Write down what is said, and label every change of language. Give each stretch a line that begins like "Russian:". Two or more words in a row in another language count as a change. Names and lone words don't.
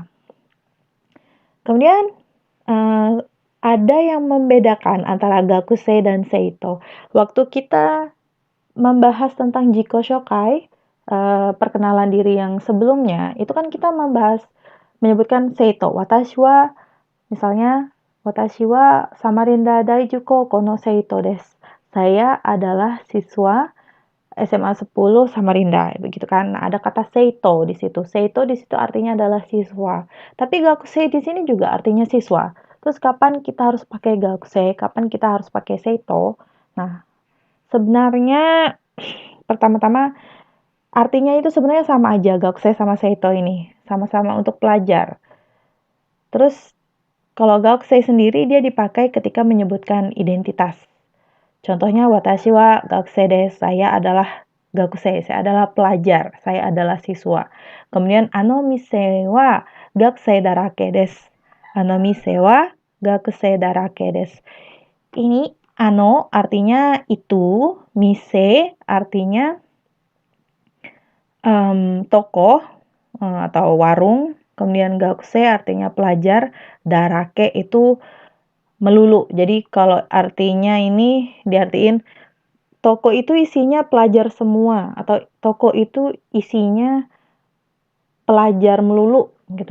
Indonesian: Kemudian ada yang membedakan antara gakusei dan seito. Waktu kita membahas tentang
Japanese: 自己紹介,
Indonesian: perkenalan diri yang sebelumnya, itu kan kita menyebutkan seito.
Japanese: 私は, misalnya, watashi wa Samarinda Daijuko kono seito desu.
Indonesian: Saya adalah siswa SMA 10 Samarinda, begitu kan. Nah, ada kata seito di situ. Seito di situ artinya adalah siswa. Tapi gakusei di sini juga artinya siswa. Terus kapan kita harus pakai gakusei, kapan kita harus pakai seito? Nah, sebenarnya pertama-tama artinya itu sebenarnya sama aja, gakusei sama seito ini. Sama-sama untuk pelajar. Terus kalau gakusei sendiri dia dipakai ketika menyebutkan identitas.
Japanese: Contohnya 私は学生です,
Indonesian: saya adalah gakusei, saya adalah pelajar, saya adalah siswa.
Japanese: Kemudian あの店は学生だらけです. あの店は学生だらけです.
Indonesian: Ini ano artinya itu, mise artinya toko atau warung, kemudian gakusei artinya pelajar, darake itu melulu. Jadi kalau artinya ini diartiin toko itu isinya pelajar semua atau toko itu isinya pelajar melulu gitu.